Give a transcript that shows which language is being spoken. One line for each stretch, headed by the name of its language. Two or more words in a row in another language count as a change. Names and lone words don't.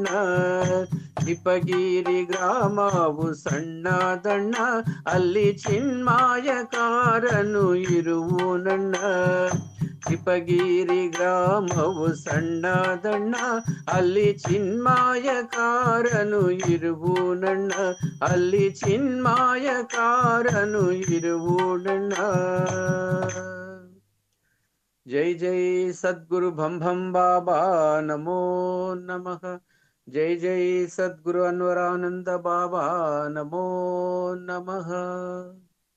Kannada: ಚಿಪಗಿರಿ ಗ್ರಾಮವು ಸಣ್ಣದಣ್ಣ, ಅಲ್ಲಿ ಚಿನ್ಮಾಯಕಾರನು ಇರುವುನಣ್ಣ. ಚಿಪಗಿರಿ ಗ್ರಾಮವು ಸಣ್ಣದಣ್ಣ, ಅಲ್ಲಿ ಚಿನ್ಮಾಯಕಾರನು ಇರುವುನಣ್ಣ, ಅಲ್ಲಿ ಚಿನ್ಮಾಯಕಾರನು ಇರುವುನಣ್ಣ.
Sanskrit: जय जय सद्गुरु भम भम बाबा नमो नमः। जय जय सद्गुरु अನ್ವರಾನಂದ बाबा नमो नमः।